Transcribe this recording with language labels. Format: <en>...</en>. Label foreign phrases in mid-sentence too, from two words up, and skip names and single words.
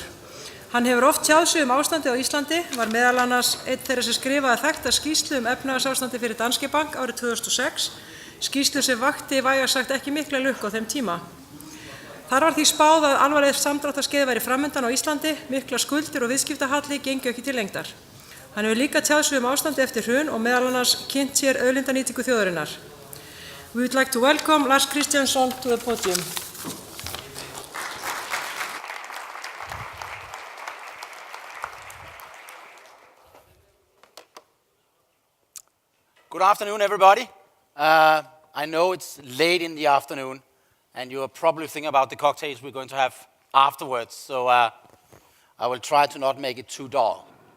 <is>Hann hefur oft tjáð sig ástandið á Íslandi, var meðal annars einn þeirra sem skrifaði þekkta skýrslu efnahagsástandið fyrir Danske Bank árið 2006, skýrslu sem vakti vægast sagt ekki mikla lukku á þeim tíma. Þar var því spáð að alvarleg samdráttarskeið væri framundan á Íslandi, mikla skuldir og viðskiptahalli gengu ekki til lengdar. Hann hefur líka tjáð sig ástandið eftir hrun og meðal annars kynnt sér auðlindanýtingu þjóðarinnar.</is> <en>We would like to welcome Lars Christensen to the podium. Good afternoon, everybody. I know it's late in the afternoon, and you are probably thinking about the cocktails we're going to have afterwards, so I will try to not make it too dull.</en>